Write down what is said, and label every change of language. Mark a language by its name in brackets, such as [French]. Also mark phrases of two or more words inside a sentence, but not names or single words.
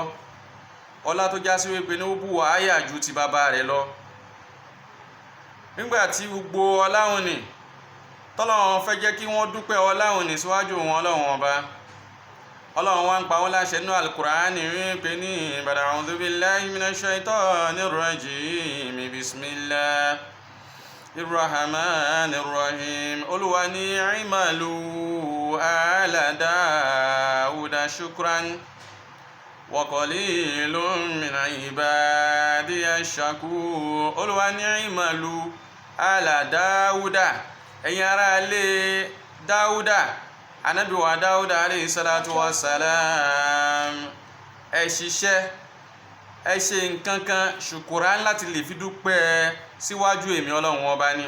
[Yoruba] ọlá tó já sí pé ní ó bù àyà ju ti bàbá rẹ̀ lọ. nígbà tí gbogbo ọláhùn ni tọ́lọ́run fẹ́ jẹ́ kí wọ́n dúpẹ́ ọláhùn ní síwájú wọn ọlọ́run ọba. ọlọ́run wá ń pa wọ́n láṣẹ nínú alukur'ani wípé ní [Arabic] أعوذ بالله من الشيطان الرجيم بسم الله الرحمن الرحيم. [Yoruba] olúwa ní [Arabic] اعملوا آل داود شكرا وقليل من عبادي الشكور. [Yoruba] olúwa ní [Arabic] اعملوا آل داود [Yoruba] ẹ̀yin ará ilé Dáúdà ànábì wa Dáúdà [Arabic] عليه الصلاة والسلام [Yoruba] ẹ ṣiṣẹ́ ẹ ṣe nǹkan kan ṣùkúrán láti lè fi dúpẹ́ síwájú èmi ọlọ́run ọba ni.